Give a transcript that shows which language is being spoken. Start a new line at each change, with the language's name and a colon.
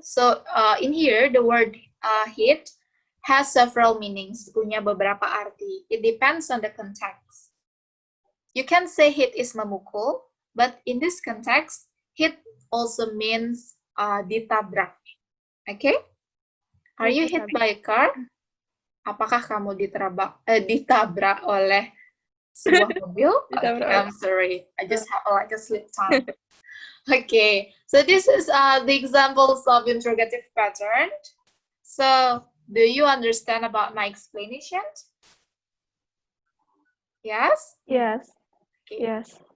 English: So in here, the word hit has several meanings,
Indonesian: punya beberapa arti.
English: It depends on the context. You can say hit is memukul, but in this context, hit also means ditabrak. Okay? Are you hit by a car?
Indonesian: Apakah kamu ditabrak oleh sebuah mobil?
English: Okay, I'm sorry. I just have like a slip tongue. Okay, so this is the examples of interrogative pattern. So, do you understand about my explanation? Yes? Yes. Okay. Yes.